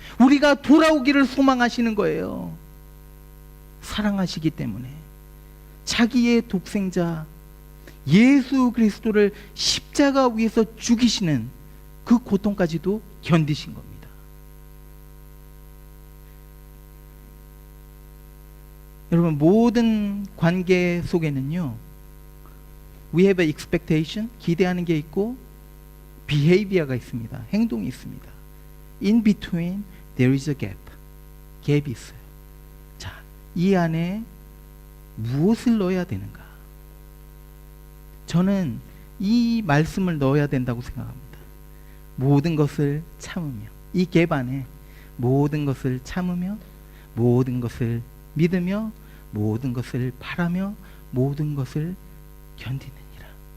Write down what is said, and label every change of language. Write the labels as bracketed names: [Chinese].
[Korean] 우리가 돌아오기를 소망하시는 거예요. 사랑하시기 때문에 자기의 독생자 예수 그리스도를 십자가 위에서 죽이시는 그 고통까지도 견디신 겁니다. 여러분, 모든 관계 속에는요, [English] we have an expectation, [Korean] 기대하는 게 있고 behavior가 있습니다. 행동이 있습니다. [English] In between there is a gap. [Korean] 갭이 있어요. 자, 이 안에 무엇을 넣어야 되는가? 저는 이 말씀을 넣어야 된다고 생각합니다. 모든 것을 참으며, 이 갭 안에 모든 것을 참으며, 모든 것을 믿으며, 모든 것을 바라며, 모든 것을 견디느니라.